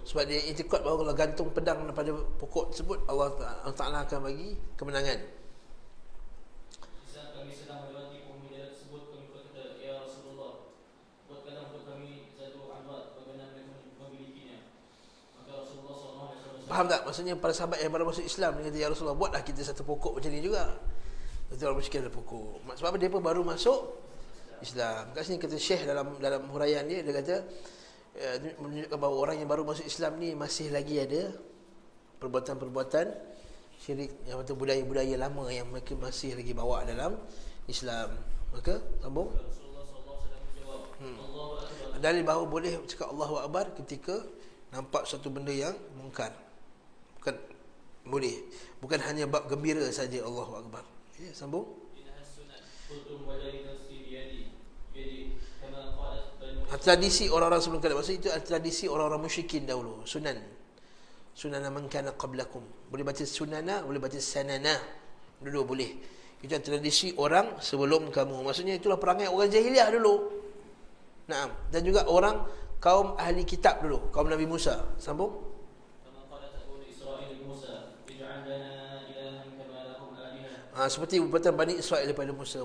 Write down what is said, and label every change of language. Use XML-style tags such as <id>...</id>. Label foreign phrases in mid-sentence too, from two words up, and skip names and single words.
<ms>Sebab dia itikad bahawa kalau gantung pedang pada pokok tersebut, Allah Ta'ala akan bagi kemenangan.</ms> <id>Di saat kami sedang melewati pohon bidara tersebut, kami berkata, Ya Rasulullah, buatkanlah untuk kami Zatu Anwat bagaimana mereka memilikinya.</id> <ms>Maka Rasulullah SAW Faham tak? Maksudnya para sahabat yang baru masuk Islam, dia kata, Ya Rasulullah, buatlah kita satu pokok macam ni juga. Itu orang musyrikin ada pokok. Sebab apa? Dia pun baru masuk Islam. Kat sini kata Syekh dalam huraian dia kata menunjukkan bahawa orang yang baru masuk Islam ni masih lagi ada perbuatan-perbuatan syirik, yang betul budaya-budaya lama yang mereka masih lagi bawa dalam Islam. Maka sambung. Rasulullah SAW menjawab,</ms> <ar>Allahu Akbar.</ar> <ms>Dalil bahawa boleh cakap</ms> <ar>Allahu Akbar</ar> <ms>ketika nampak satu benda yang mungkar. Bukan boleh. Bukan hanya bab gembira saja</ms> <ar>Allahu Akbar.</ar> <ms>Ya, sambung.</ms> <id>Tradisi orang-orang sebelum kalian.</id> <ms>Maksud itu tradisi orang-orang musyrikin dahulu.</ms> <ar>Sunana man kana qablakum.</ar> <ms>Boleh baca sunana, boleh baca sanana. Dua-dua boleh. Itu tradisi orang sebelum kamu. Maksudnya itulah perangai orang jahiliah dulu. Naam. Dan juga orang kaum ahli kitab dulu, kaum Nabi Musa. Sambung. Seperti perbuatan Bani Israel daripada Musa.</ms>